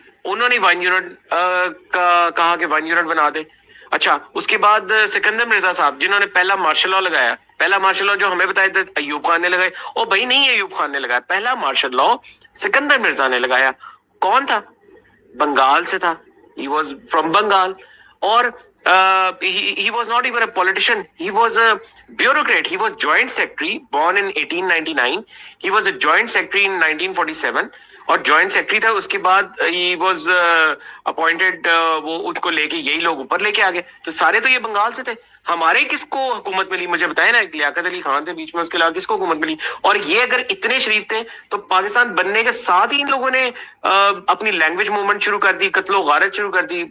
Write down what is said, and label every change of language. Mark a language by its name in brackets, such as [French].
[Urdu] انہوں نے 1 یونٹ کہا کہ 1 یونٹ بنا دے. اچھا اس کے بعد سکندر مرزا صاحب جنہوں نے پہلا مارشل لا لگایا, پہلا مارشل لا جو ہمیں بتایا تھا ایوب خان نے لگایا. او بھائی نہیں, ایوب خان نے لگایا, پہلا مارشل لا سکندر مرزا نے لگایا. کون تھا؟ بنگال سے تھا, [English] he was from Bengal. اور he was not even a politician, he was a bureaucrat, he was joint secretary, born in 1899, he was a joint secretary in 1947 [Urdu] اور جوائنٹ سیکرٹری تھا. اس کے بعد [English] ہی was appointed, [Urdu] وہ ان کو لے کے یہی لوگ اوپر لے کے آ گئے. تو سارے تو یہ بنگال سے تھے. ہمارے کس کو حکومت ملی؟ مجھے بتائیں نا. ایک لیاقت علی خان تھے بیچ میں, اس کے علاوہ کس کو حکومت ملی؟ اور یہ اگر اتنے شریف تھے تو پاکستان بننے کے ساتھ ہی ان لوگوں نے اپنی لینگویج موومنٹ شروع کر دی, قتل و غارت شروع کر دی.